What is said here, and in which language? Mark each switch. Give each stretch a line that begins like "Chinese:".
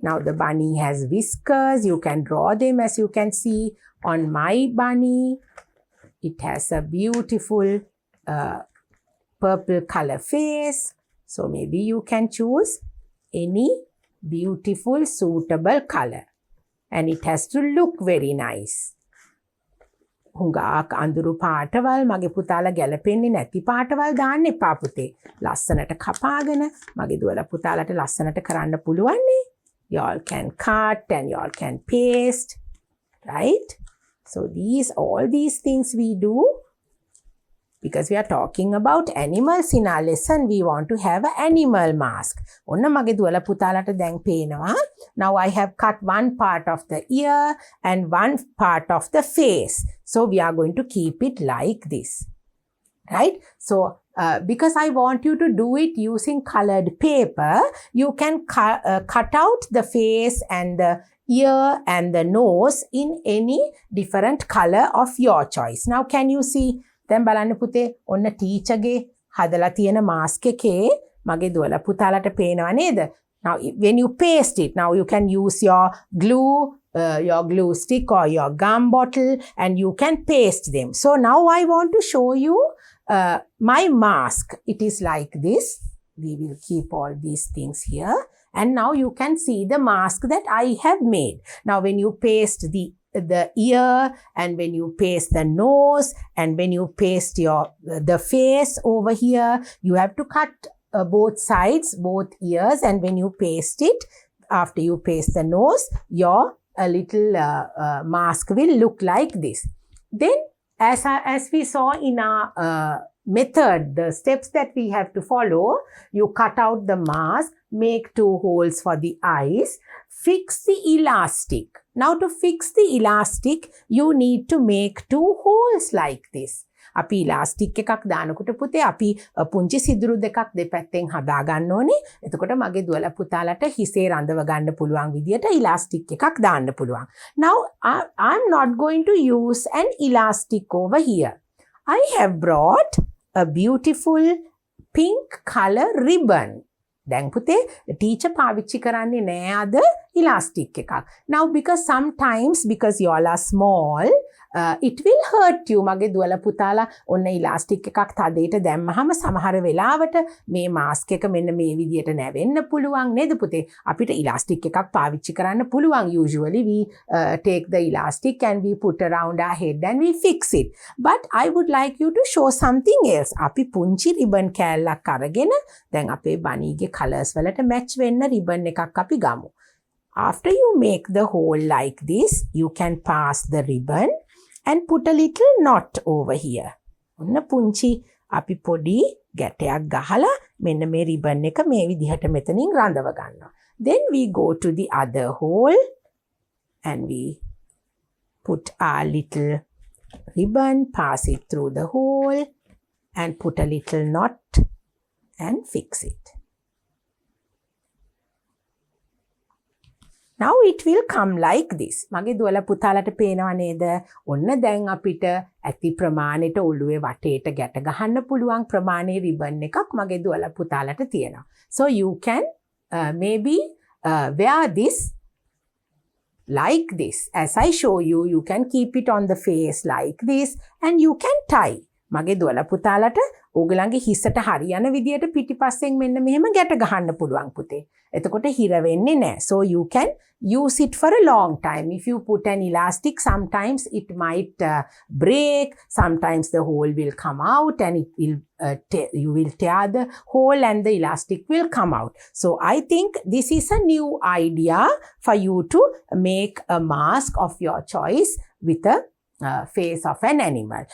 English: Now the bunny has whiskers. You can draw them as you can see on my bunny. It has a beautiful purple color face. So maybe you can choose any beautiful suitable color. And it has to look very nice.
Sinhala: හුඟක් අඳුරු පාටවල් මගේ පුතාලා ගැලපෙන්නේ නැති පාටවල් දාන්න එපා පුතේ. ලස්සනට කපාගෙන මගේ දුවලා පුතාලට ලස්සනට කරන්න පුළුවන් නේ.
English: Y'all can cut and y'all can paste, right? So all these things we do because we are talking about animals in our lesson. We want to have an animal mask.
Sinhala: ඔන්න මගේ දුවලා පුතාලට දැන් පේනවා.
English: Now I have cut one part of the ear and one part of the face. So we are going to keep it like this, right? So because I want you to do it using colored paper, you can cut out the face and the ear and the nose in any different color of your choice. Now can you see?
Sinhala: දැන් බලන්න පුතේ ඔන්න ටීචර්ගේ හදලා තියෙන mask එකේ මගේ දුවලා පුතාලට පේනව නේද?
English: Now when you paste it, now you can use your glue stick or your gum bottle and you can paste them. So now I want to show you my mask. It is like this. We will keep all these things here and now you can see the mask that I have made. Now when you paste the ear and when you paste the nose and when you paste the face over here, you have to cut both sides, both ears, and when you paste it, after you paste the nose, your little mask will look like this. Then as we saw in our method, the steps that we have to follow, you cut out the mask, make 2 holes for the eyes, fix the elastic. Now to fix the elastic, you need to make 2 holes like this.
Sinhala: අපි elastic එකක් දානකොට පුතේ අපි පුංචි සිදුරු දෙකක් දෙපැත්තෙන් හදා ගන්න ඕනේ. එතකොට මගේ දුවලා පුතාලට හිසේ රඳව ගන්න පුළුවන් විදියට ඉලාස්ටික් එකක් දාන්න පුළුවන්.
English: Now I'm not going to use an elastic over here. I have brought a beautiful pink color ribbon.
Sinhala: දැන් පුතේ ටීචර් පාවිච්චි කරන්නේ නෑ අද ඉලාස්ටික් එකක්.
English: Now because you all are small, it will hurt you.
Sinhala: මගේ දුවලා පුතාලා ඔන්න ඉලාස්ටික් එකක් තදේට දැම්මහම සමහර වෙලාවට මේ මාස්ක් එක මෙන්න මේ විදියට නැවෙන්න පුළුවන් නේද පුතේ? අපිට ඉලාස්ටික් එකක් පාවිච්චි කරන්න පුළුවන්.
English: Usually we take the elastic and we put around our head and we fix it. But I would like you to show something else.
Sinhala: අපි පුංචි ribbon කෑල්ලක් අරගෙන දැන් අපේ බනීගේ colors වලට match වෙන්න ribbon එකක් අපි ගමු.
English: After you make the hole like this, you can pass the ribbon and put a little knot over here.
Sinhala: ඔන්න පුංචි අපි පොඩි ගැටයක් ගහලා මෙන්න මේ ribbon එක මේ විදිහට මෙතනින් රඳව ගන්නවා.
English: Then we go to the other hole and we put our little ribbon, pass it through the hole and put a little knot and fix it. Now it will come like this.
Sinhala: මගේ දුවලා පුතාලට පේනව නේද? ඔන්න දැන් අපිට ඇති ප්‍රමාණයට ඔළුවේ වටේට ගැට ගහන්න පුළුවන් ප්‍රමාණයේ ribbon එකක් මගේ දුවලා පුතාලට තියෙනවා.
English: So you can maybe wear this like this. As I show you, you can keep it on the face like this and you can tie.
Sinhala: මගේ දුවලා පුතාලට ඕගලන්ගේ හිසට හරියන විදියට පිටිපස්සෙන් මෙන්න මෙහෙම ගැට ගහන්න පුළුවන් පුතේ. එතකොට හිර වෙන්නේ නැහැ.
English: So you can use it for a long time. If you put an elastic, sometimes it might break, sometimes the hole will come out and it will you will tear the hole and the elastic will come out. So I think this is a new idea for you to make a mask of your choice with a face of an animal.